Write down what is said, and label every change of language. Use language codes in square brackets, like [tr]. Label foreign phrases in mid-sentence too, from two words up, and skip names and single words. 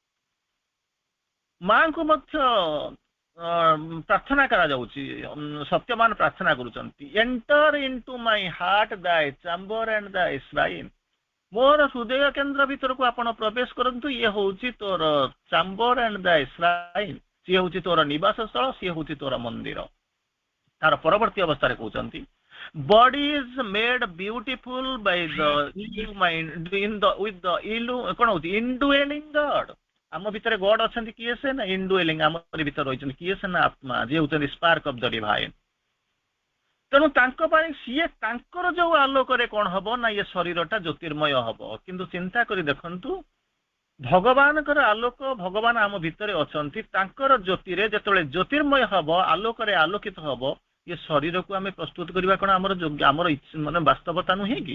[or] ମାଙ୍କୁ ମଧ୍ୟ ପ୍ରାର୍ଥନା କରାଯାଉଛି, ସତ୍ୟବାନ ପ୍ରାର୍ଥନା କରୁଛନ୍ତି, [en] enter into my heart thy chamber and thy shrine. [or] ମୋର ହୃଦୟ କେନ୍ଦ୍ର ଭିତରକୁ ଆପଣ ପ୍ରବେଶ କରନ୍ତୁ, ଇଏ ହଉଛି ତୋର [en] chamber and thy shrine, [or] ସିଏ ହଉଛି ତୋର ନିବାସ ସ୍ଥଳ, ସିଏ ହଉଛି ତୋର ମନ୍ଦିର। ତାର ପରବର୍ତ୍ତୀ ଅବସ୍ଥାରେ କହୁଛନ୍ତି, [en] body is made beautiful by the mind in the with the [or] କଣ ହଉଛି [en] indwelling God। [or] ଆମ ଭିତରେ ଗଡ ଅଛନ୍ତି, କିଏ ସେ ନା indwelling, ଆମ ଭିତରେ ରହିଛନ୍ତି କିଏ ସେ ନା ଆତ୍ମା, ଯିଏ ହଉଛନ୍ତି [en] spark of the divine. [or] ତେଣୁ ତାଙ୍କ ପାଇଁ ସିଏ ତାଙ୍କର ଯୋଉ ଆଲୋକରେ କଣ ହବ ନା ଇଏ ଶରୀରଟା ଜ୍ୟୋତିର୍ମୟ ହବ। କିନ୍ତୁ ଚିନ୍ତା କରି ଦେଖନ୍ତୁ, ଭଗବାନଙ୍କର ଆଲୋକ, ଭଗବାନ ଆମ ଭିତରେ ଅଛନ୍ତି, ତାଙ୍କର ଜ୍ୟୋତିରେ ଯେତେବେଳେ ଜ୍ୟୋତିର୍ମୟ ହବ, ଆଲୋକରେ ଆଲୋକିତ ହବ, ଏ ଶରୀରକୁ ଆମେ ପ୍ରସ୍ତୁତ କରିବା କଣ ଆମର ଆମର ମାନେ ବାସ୍ତବତା ନୁହେଁ କି?